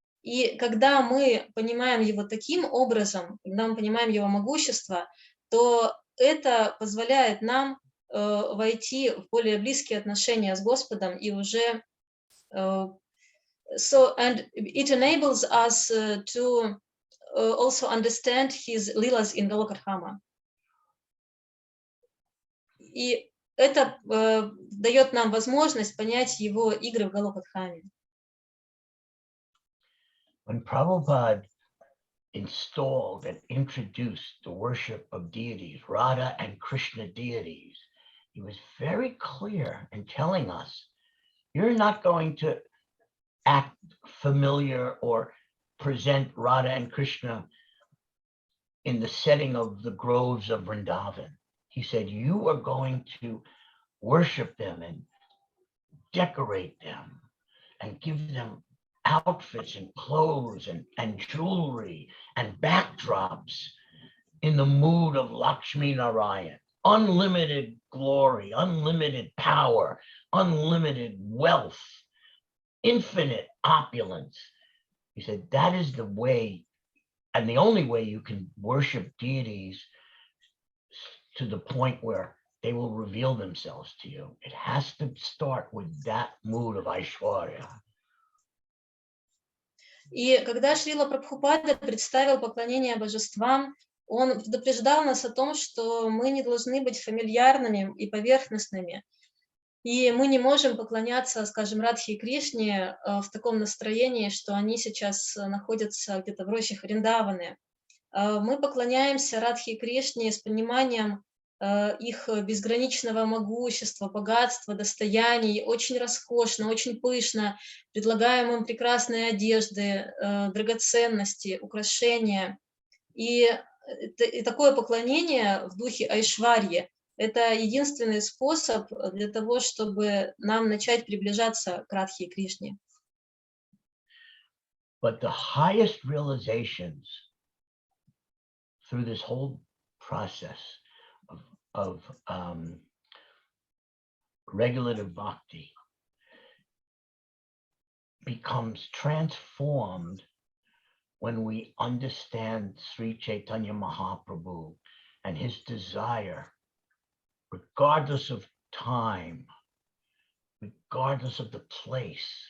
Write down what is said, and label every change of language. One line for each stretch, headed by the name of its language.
Russian: И когда мы понимаем его таким образом, когда мы понимаем его могущество, то это позволяет нам войти в более близкие отношения с Господом и уже
English: and it enables us to also understand his lilas in Galokadhama.
Russian: И это дает нам возможность понять его игры в Галокадхаме.
English: When Prabhupada installed and introduced the worship of deities, Radha and Krishna deities, he was very clear in telling us, you're not going to act familiar or present Radha and Krishna in the setting of the groves of Vrindavan. He said, you are going to worship them and decorate them and give them outfits and clothes and jewelry and backdrops in the mood of Lakshmi Narayan. Unlimited glory, unlimited power, unlimited wealth, infinite opulence. He said, that is the way and the only way you can worship deities to the point where they will reveal themselves to you. It has to start with that mood of Aishwarya.
Russian: И когда Шрила Прабхупада представил поклонение божествам, он предупреждал нас о том, что мы не должны быть фамильярными и поверхностными. И мы не можем поклоняться, скажем, Радхе и Кришне в таком настроении, что они сейчас находятся где-то в рощах Вриндаваны. Мы поклоняемся Радхе и Кришне с пониманием их безграничного могущества, богатства, достояний, очень роскошно, очень пышно, предлагаем им прекрасные одежды, драгоценности, украшения. И такое поклонение в духе Айшварьи – это единственный способ для того, чтобы нам начать приближаться к Радхе и Кришне.
English: But the highest realizations through this whole process of regulative bhakti becomes transformed when we understand Sri Chaitanya Mahaprabhu and his desire, regardless of time, regardless of the place,